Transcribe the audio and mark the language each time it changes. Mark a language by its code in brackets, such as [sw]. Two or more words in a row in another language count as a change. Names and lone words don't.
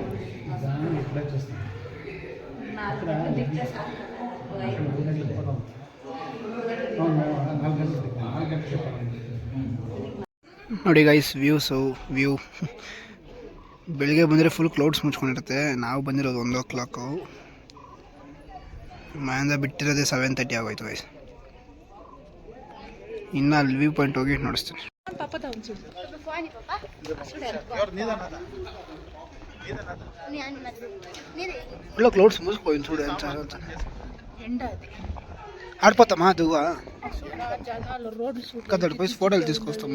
[kn] ನೋಡಿ [en] guys view [kn] ಬೆಳಿಗ್ಗೆ ಬಂದರೆ [en] full clouds [kn] ಮುಚ್ಕೊಂಡಿರುತ್ತೆ. ನಾವು ಬಂದಿರೋದು 1 o'clock, ಮನೆಯಿಂದ ಬಿಟ್ಟಿರೋದೇ 7:30 ಆಗೋಯ್ತು ಗೈಸ್. ಇನ್ನು ಅಲ್ಲಿ [en] view point [kn] ಹೋಗಿ ನೋಡಿಸ್ತೀನಿ. [en] full clouds [te] మూసుకుపోయింది చూడు ఎంత ఆడిపోతామా దిగువా కదా పోయి ఫోటోలు తీసుకొస్తాము.